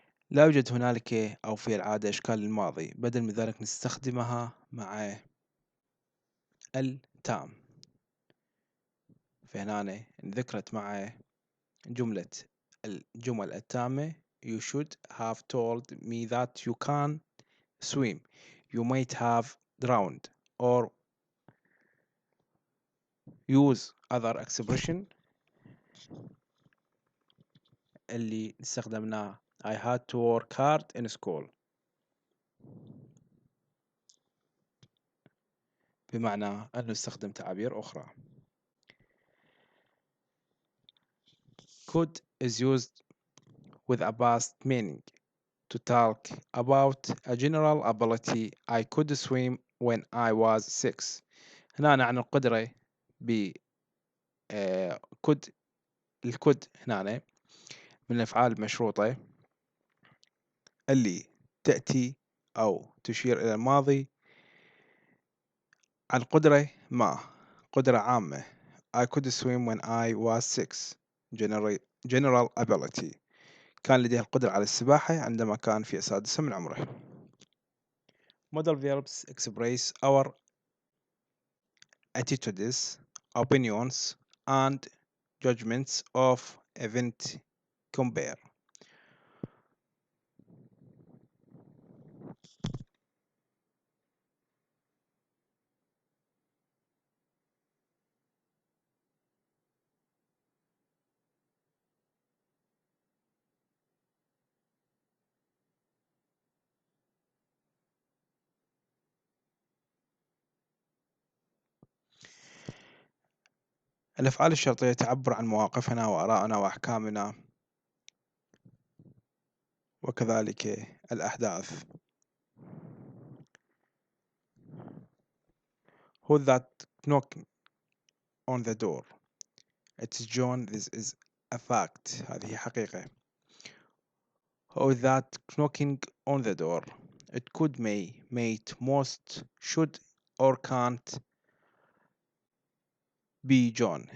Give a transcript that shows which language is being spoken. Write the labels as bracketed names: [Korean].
[Arabic] لا يوجد هنالك أو في العادة إشكال للماضي. بدل من ذلك نستخدمها مع التام. فهنا ذكرت مع الجمل التامة. [English] You should have told me that you can swim. You might have drowned. Or use other expression [Arabic] اللي استخدمناه. [English] I had to work hard in school. [Arabic] بمعنى أن نستخدم تعابير أخرى. [English] Could is used with a past meaning to talk about a general ability. I could swim when I was 6. [Arabic] هنا عن القدرة ب could. الكود هنا من الأفعال المشروطة اللي تأتي أو تشير إلى الماضي عن قدرة ما، قدرة عامة [English] I could swim when I was 6. General, general ability. [Arabic] كان لديه القدرة على السباحة عندما كان في السادسة من عمره. [English] Modal verbs express our attitudes, opinions, and judgments of event. Compare. [Arabic] الأفعال الشرطية تعبر عن مواقفنا وآرائنا وأحكامنا وكذلك الأحداث. [English] Who's that knocking on the door? It's John. This is a fact. [Arabic] هذه حقيقة. [English] Who's that knocking on the door? It could may, mate, most, should, or can't be John.